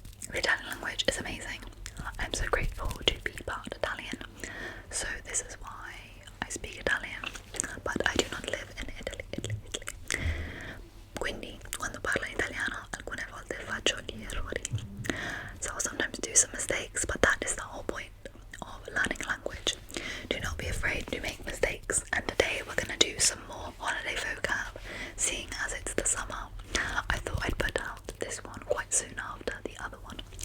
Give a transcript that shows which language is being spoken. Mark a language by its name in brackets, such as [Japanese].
[English] The Italian language is amazing. I'm so grateful to be part Italian. So this is why I speak Italian, but I do not live in Italy. [Italian] Quindi quando parlo in italiano alcune volte faccio gli errori. [English] So I'll sometimes do some mistakes, but that is the whole point of learning language. Do not be afraid to make mistakes, and today we're going to do some more holiday vocab, seeing as it's the summer. I thought I'd put out this one quite soon after the other one.